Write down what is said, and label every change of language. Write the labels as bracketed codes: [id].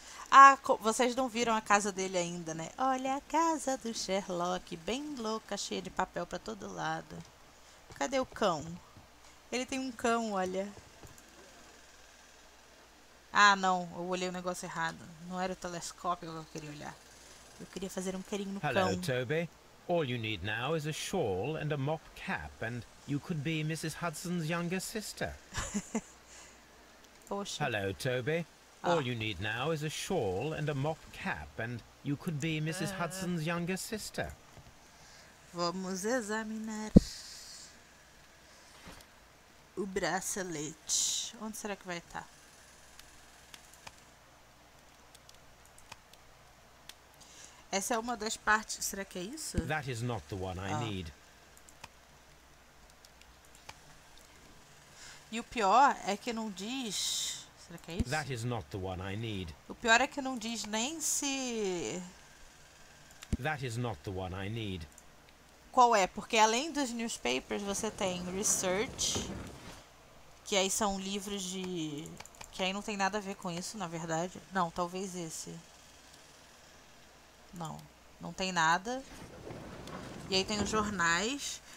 [pt] Ah, vocês não viram a casa dele ainda, né? Olha a casa do Sherlock, bem louca, cheia de papel pra todo lado. Cadê o cão? Ele tem um cão, olha. Ah, não, eu olhei o negócio errado. Não era o telescópio que eu queria olhar. Eu queria fazer um carinho no cão. [en] Hello, Toby. All you need now is a shawl and a mock cap, and you could be Mrs. Hudson's younger sister. [pt] Poxa. [en] Hello, Toby. All you need now is a shawl and a mock cap, and you could be Mrs. Hudson's younger sister. [pt] Vamos examinar o bracelete. Onde será que vai estar? Essa é uma das partes. Será que é isso? [en] That is not the one I need. [pt] E o pior é que não diz. Será que é isso? [en] That is not the one I need. [pt] O pior é que não diz nem se. [en] That is not the one I need. [pt] Qual é? Porque além dos newspapers você tem research, que aí são livros de. Que aí não tem nada a ver com isso, na verdade. Não, talvez esse. Não tem nada. E aí tem os jornais.